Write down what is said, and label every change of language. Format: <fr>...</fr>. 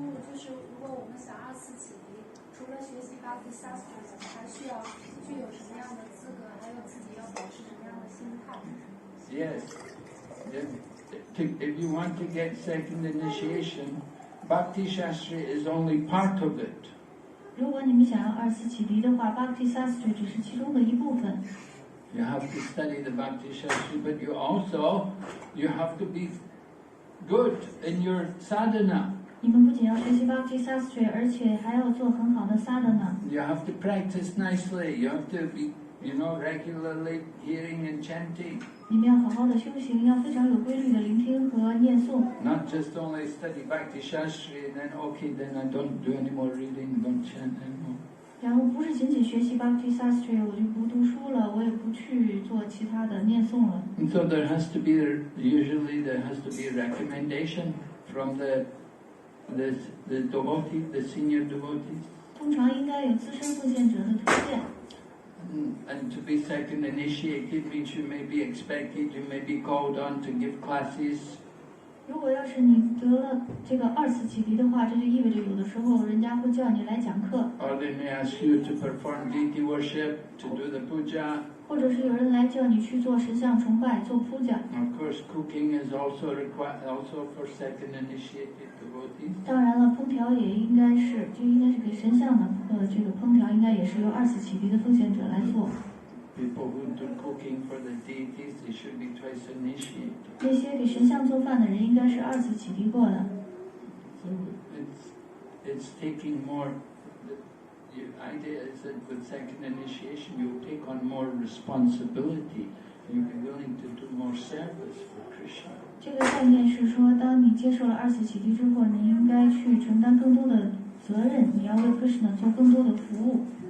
<zh>就是如果我们想二次启迪，除了学习Bhakti Shastra，还需要具有什么样的资格，还有自己要保持什么样的心态</zh> <en>Yes. If you want to get second initiation, Bhakti Shastra is only part of it.</en> <zh>如果你们想要二次启迪的话，Bhakti Shastra 只是其中的一部分。</zh> <en>You have to study the Bhakti Shastra, but you have to be good in your sadhana.</en> <zh>你们不仅要学习Bhakti Shastra，而且还要做很好的sadhana。</zh> <en>You have to practice nicely. You have to be, regularly hearing and chanting.</en> <zh>你们要好好的修行，要非常有规律的聆听和念诵。</zh> <en>Not just only study Bhakti Shastra and then I don't do any more reading, don't chant anymore.</en> <zh>然后不是仅仅学习Bhakti Shastra，我就不读书了，我也不去做其他的念诵了。</zh> <en>And so there has to be a recommendation from the devotee, the senior devotees.</en> <zh>通常应该有资深奉献者的推荐。</zh> <en>And to be second initiated means you may be expected, you may be called on to give classes.</en> <zh>如果要是你得了这个二次启迪的话，这就意味着有的时候人家会叫你来讲课。</zh> <en>Or they may ask you to perform deity worship, to do the puja.</en> <zh>或者是有人来叫你去做神像崇拜，做puja。</zh> <en>Of course, cooking is also required, also for second initiated devotees.</en> <zh>当然了，烹调也应该是给神像的这个烹调应该也是由二次启迪的奉献者来做。</zh> <en>People who do cooking for the deities, they should be twice initiated.</en> <zh>那些给神像做饭的人应该是二次启迪过的。</zh> <en>So it's taking more. The idea is that with second initiation, you'll take on more responsibility. You'll be willing to do more service for Krishna.</en> <zh>这个概念是说，当你接受了二次启迪之后，你应该去承担更多的责任，你要为 Krishna 做更多的服务。</zh>